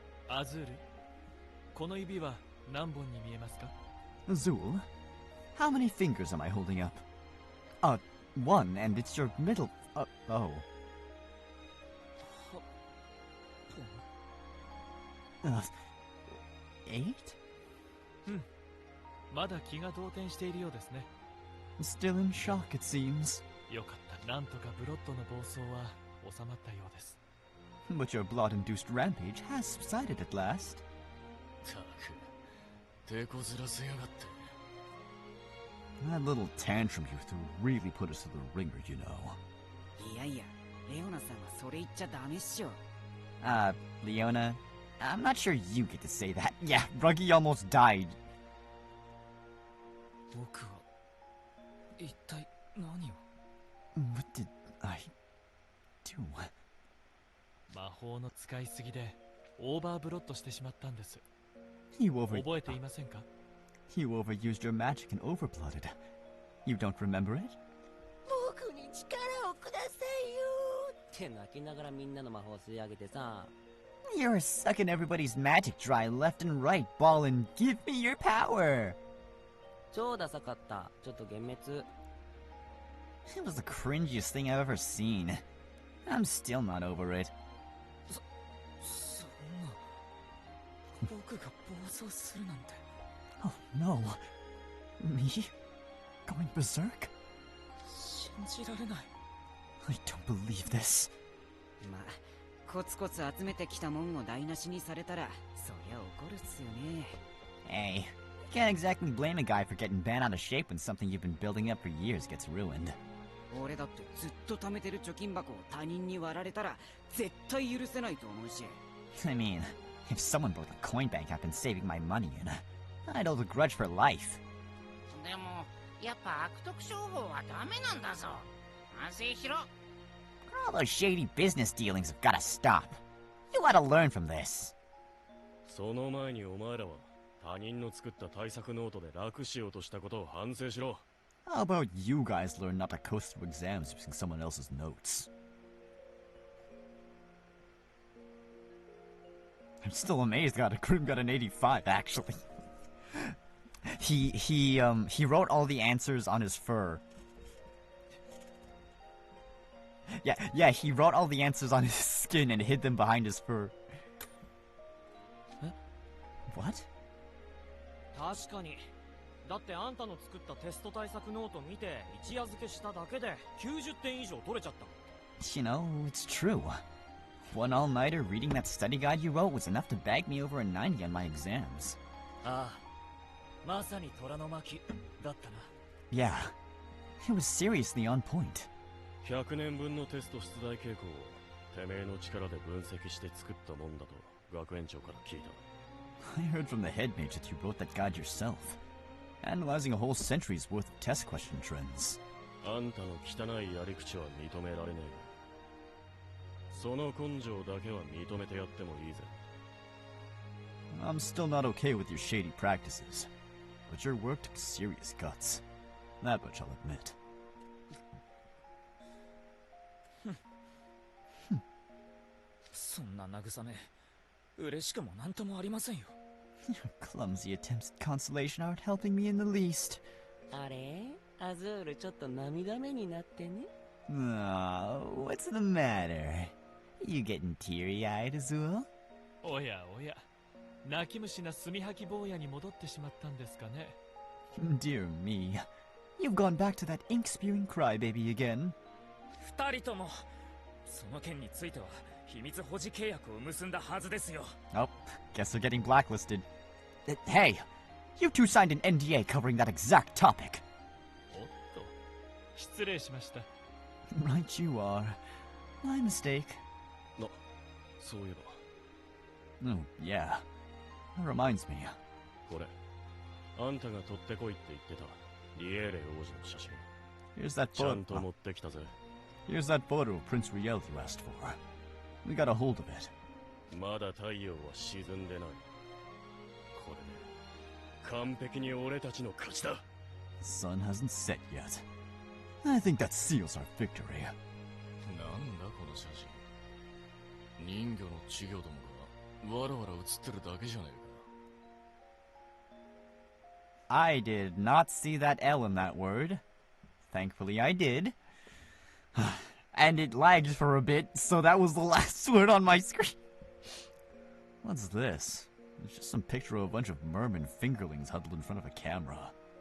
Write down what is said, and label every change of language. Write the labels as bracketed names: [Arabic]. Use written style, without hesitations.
[Japanese] Azul, この指は何本に見えますか? [English] Azul, how many fingers am I holding up? 1, and it's your middle. Oh. 8? [Japanese] まだ気が動転しているようですね。 [English] Still in shock, it seems. [Japanese] よかった。なんとかブロッドの暴走は収まったようです。 [English] But your blood-induced rampage has subsided at last. [Japanese] たく、手こずらせやがって。 [English] That little tantrum you threw really put us to the ringer, you know. [Japanese] いやいや、レオナさんはそれ言っちゃダメっしょ。 [English] Leona, I'm not sure you get to say that. Yeah, Ruggy almost died. [Japanese] 僕は一体何を [English] What did I do? [Japanese] 魔法の使いすぎでオーバーブロッドしてしまったんです。 [English] You [Japanese] 覚えていませんか？ [English] You overused your magic and overblooded. You don't remember it? [Japanese] 僕に力をくださいよって泣きながらみんなの魔法を吸い上げてさ。 [English] You're sucking everybody's magic dry left and right, ballin'. Give me your power! [Japanese] 超ダサかった。ちょっと幻滅。 [English] It was the cringiest thing I've ever seen. I'm still not over it. [Japanese] そんな僕が暴走するなんて。 [English] Oh no. Me? Going berserk? [Japanese] 信じられない。 [English] I don't believe this. [Japanese] まあ、コツコツ集めてきたもんを台無しにされたら、そりゃ怒るっすよね。 [English] Hey, you can't exactly blame a guy for getting bent out of shape when something you've been building up for years gets ruined. [Japanese] 俺だってずっと貯めてる貯金箱を他人に割られたら絶対許せないと思うし。 [English] I mean, if someone broke the coin bank I've been saving my money in, I'd hold a grudge for life. [Japanese] でもやっぱ悪徳商法はダメなんだぞ。反省しろ。 [English] All those shady business dealings have gotta stop. You gotta learn from this. [Japanese] その前にお前らは他人の作った対策ノートで楽しようとしたことを反省しろ。 [English] How about you guys learn not to coast through exams using someone else's notes? I'm still amazed God Grim got an 85 actually. He wrote all the answers on his fur. Yeah, he wrote all the answers on his skin and hid them behind his fur. Huh? What? [Japanese] 確かに。だってあんたの作ったテスト対策ノート見て一夜漬けしただけで90点以上取れちゃった。 [English] You know, it's true. One all-nighter reading that study guide you wrote was enough to bag me over a 90 on my exams. [Japanese] ああ、まさに虎の巻だったな。 [English] Yeah, it was seriously on point. [Japanese] 100年分のテスト出題傾向をてめえの力で分析して作ったもんだと学園長から聞いた。 [English] I heard from the head mage that you wrote that guide yourself, analyzing a whole century's worth of test question trends. [Japanese] あんたの汚いやり口は認められねえが、その根性だけは認めてやってもいいぜ。 [English] I'm still not okay with your shady practices, but your work took serious guts. That much I'll admit. [Japanese] そんな慰め、嬉しくもなんともありませんよ。 [English] Your clumsy attempts at consolation aren't helping me in the least. [Japanese] あれアズールちょっと涙目になってね。 [English] Oh, what's the matter? You getting teary-eyed, Azul? [Japanese] おやおや、泣き虫な墨吐き坊やに戻ってしまったんですかね。 [English] Dear me, you've gone back to that ink-spewing crybaby again. [Japanese] 二人とも、その件については秘密保持契約を結んだはずですよ。 [English] Oh, guess they're getting blacklisted. Hey, you two signed an NDA covering that exact topic. [Japanese] おっと、失礼しました。 [English] Right you are. My mistake. [Japanese] そういえば。 [English] Oh, yeah. That reminds me. [Japanese] これ、あんたが取ってこいって言ってたリエーレ王子の写真。 [English] Here's that [Japanese] ちゃんと [English] photo. [Japanese] 持ってきたぜ。 [English] Here's that photo of Prince Riel you asked for. We got a hold of it. [Japanese] まだ太陽は沈んでない。これで完璧に俺たちの勝ちだ。 [English] The sun hasn't set yet. I think that seals our victory. [Japanese] なんだこの写真。人魚の稚魚どもがわらわら写ってるだけじゃねえか。 [English] I did not see that L in that word. Thankfully I did. And it lagged for a bit, so that was the last word on my screen. What's this? It's just some picture of a bunch of merman fingerlings huddled in front of a camera.